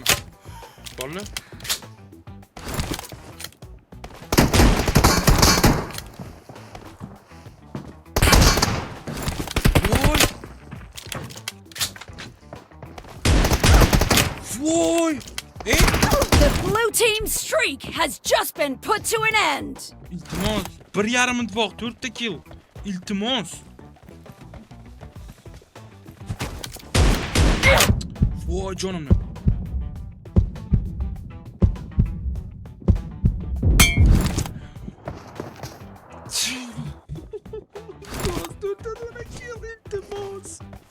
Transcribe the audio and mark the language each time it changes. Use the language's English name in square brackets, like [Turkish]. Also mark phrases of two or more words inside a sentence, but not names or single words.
[Uzbek] Bormi? Voy! [English] The blue team's streak has just been put to an end. [Uzbek] İltimos, 1,5 minut vaqt, 4 ta kill. İltimos. Voy jonimni. İltimos.